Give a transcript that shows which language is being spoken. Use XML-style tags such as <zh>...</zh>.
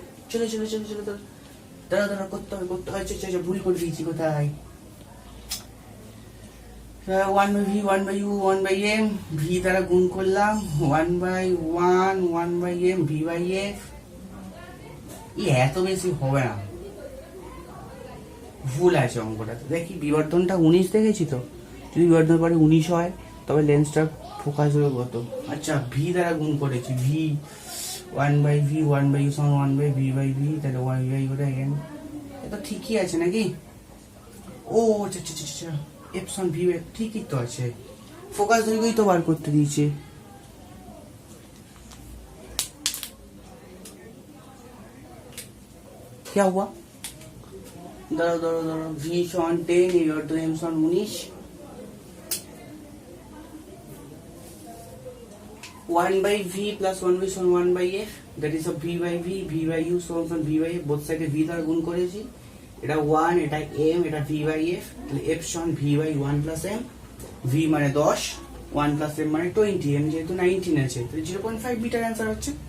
<bn>চলো চলো চলো চলো, দাঁড়া দাঁড়া, করতে হবে করতে হবে। আচ্ছা, ভুল করে দিয়েছি কোথায়? 1/v 1/u 1/m, v দ্বারা গুণ করলাম 1/1 1/m v by f। এত বেশি হবে না, ভুল আছে অঙ্কটাতে। দেখি বিবর্ধনটা 19 দেখেছি তো, যদি বিবর্ধন পরে 19 হয় তবে লেন্সটা ফোকাস হবে কত? আচ্ছা, ভি দ্বারা গুণ করেছি, ভি 1/v 1/u সমান 1/v by v, তাহলে 1/v ওটা m। এটা ঠিকই আছে নাকি? ও আচ্ছা আচ্ছা আচ্ছা, f সমান v ঠিকই তো আছে। ফোকাস দৈর্ঘ্যই তো বার করতে দিয়েছে।</bn> <hi>क्या हुआ?</hi> <bn>দাঁড়াও দাঁড়াও দাঁড়াও, v সমান 10 এবার তো m সমান 19। 1/v plus 1/v সমান 1/f,</bn> <en>that is of</en> <bn>v by v, v by u সমান v by f, both side v দ্বারা গুণ করেছি। এটা 1, এটা m, এটা v by f, তাহলে f সমান v by 1 plus m। v মানে 10, 1 plus m মানে 20, m যেহেতু 19 আছে তাহলে 0.5 মিটার অ্যান্সার হচ্ছে।</bn>